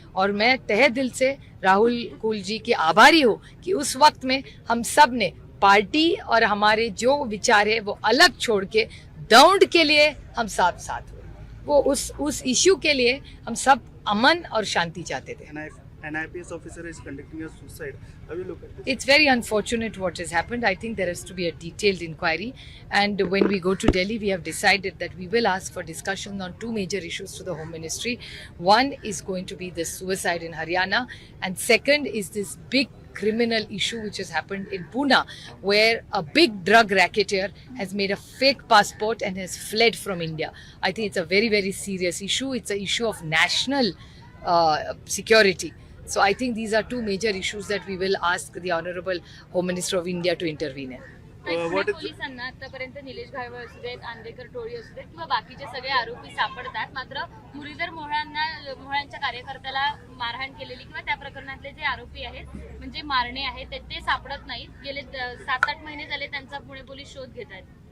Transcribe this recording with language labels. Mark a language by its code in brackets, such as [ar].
[hi] और मैं तहे दिल से राहुल कुल जी की आभारी हूँ कि उस वक्त में हम सब ने पार्टी और हमारे जो विचार है वो अलग छोड़ के दौड़ के लिए हम सब साथ हुए। वो उस इश्यू के लिए हम सब अमन और शांति चाहते थे। [en] An IPS officer is conducting a suicide. How you look at this? It's very unfortunate what has happened. I think there has to be a detailed inquiry. And when we go to Delhi, we have decided that we will ask for discussion on 2 major issues to the Home Ministry. One is going to be the suicide in Haryana. And second is this big criminal issue which has happened in Pune, where a big drug racketeer has made a fake passport and has fled from India. I think it's a very, very serious issue. It's an issue of national security. So I think these are 2 major issues that we will ask the Honorable Home Minister of India to intervene in. what is- [mr] पोलिसांना आतापर्यंत निलेश घायवळ असू देत, आंदेकर टोळी असू देत किंवा बाकीचे सगळे आरोपी सापडतात, मात्र मुरलीधर मोहळांच्या कार्यकर्त्याला मारहाण केलेली किंवा त्या प्रकरणातले जे आरोपी आहेत म्हणजे मारणे आहेत ते सापडत नाहीत। गेले 7-8 महिने झाले त्यांचा पुणे पोलीस शोध घेत आहेत।